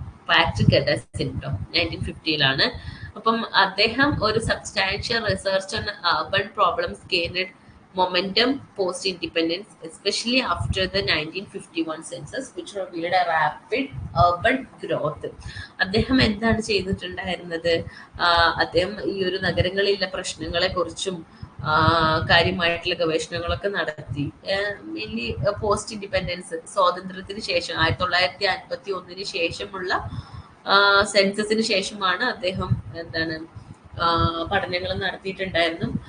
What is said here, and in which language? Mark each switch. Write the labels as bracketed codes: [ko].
[ml] Patrick ഗഡസിൻ കേട്ടോ, 1950. അപ്പം അദ്ദേഹം ഒരു [en] Substantial research on urban problems gained momentum post-independence, especially after the 1951 census, which revealed a rapid urban growth. [ml] അദ്ദേഹം എന്താണ് ചെയ്തിട്ടുണ്ടായിരുന്നത്? അദ്ദേഹം ഈ ഒരു നഗരങ്ങളിലെ പ്രശ്നങ്ങളെ കുറിച്ചും കാര്യമായിട്ടുള്ള ഗവേഷണങ്ങളൊക്കെ നടത്തി. [en] mainly post independence, [ml] സ്വാതന്ത്ര്യത്തിന് ശേഷം 1951 ശേഷമുള്ള സെൻസസിന് ശേഷമാണ് അദ്ദേഹം എന്താണ് പഠനങ്ങൾ നടത്തിയിട്ടുണ്ടായിരുന്നു.